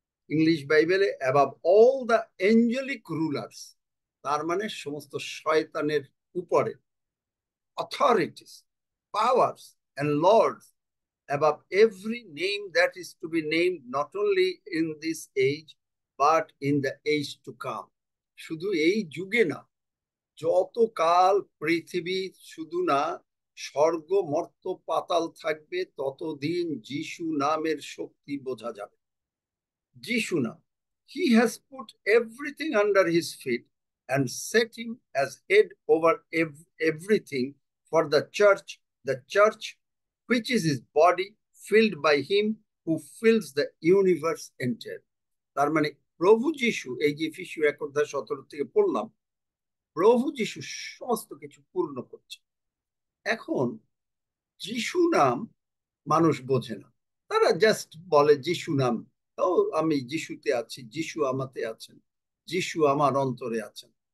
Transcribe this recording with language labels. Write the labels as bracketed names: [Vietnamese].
[English] English বাইবেলে above all the angelic rulers, [Bangla] তার মানে সমস্ত শয়তানের উপরে, [English] Authorities, powers and lords, above every name that is to be named, not only in this age but in the age to come. [Bangla] শুধু এই যুগে না, যত কাল পৃথিবী শুধু না স্বর্গ মর্ত পাতাল থাকবে, ততদিন যিশু নামের শক্তি বোঝা যাবে। [English] যিশু নাম, he has put everything under his feet and set him as head over everything for the church which is his body, filled by him who fills the universe entire. [Bangla] তার মানে প্রভু যিশু, এই যে এফেসীয় 1:17 থেকে পড়লাম, প্রভু যিশু সমস্ত কিছু পূর্ণ করছে। এখন যিশু নাম মানুষ বোঝে না, তারা জাস্ট বলে যিশু নাম, ও আমি যিশুতে আছি, যিশু আমাতে আছেন, যিশু আমার অন্তরে আছেন।